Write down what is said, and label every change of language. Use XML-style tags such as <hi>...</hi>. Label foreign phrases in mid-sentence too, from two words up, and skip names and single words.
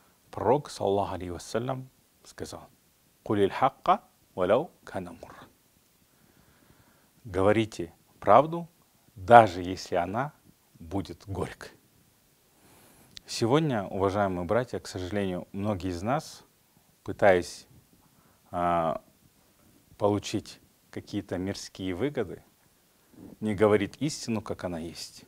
<ru>Пророк,</ru> <ar>صلى الله عليه وسلم,</ar> <ru>сказал:</ru> <ar>«قل الحق ولو كان مرا».</ar> <ru>Говорите правду, даже если она будет горькой. Сегодня, уважаемые братья, к сожалению, многие из нас, пытаясь получить какие-то мирские выгоды, не говорит истину, как она есть.</ru>